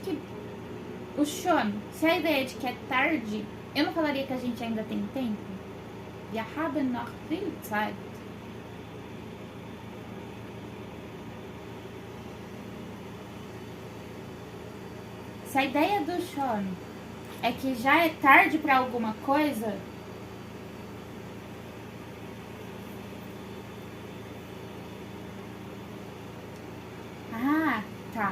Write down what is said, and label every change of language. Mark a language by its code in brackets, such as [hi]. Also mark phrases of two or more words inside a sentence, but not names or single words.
[pt] que o Sean, se a ideia é de que é tarde, eu não falaria que a gente ainda tem tempo? [de] Wir haben noch viel Zeit. [pt] Se a ideia do Sean é que já é tarde pra alguma coisa, tá.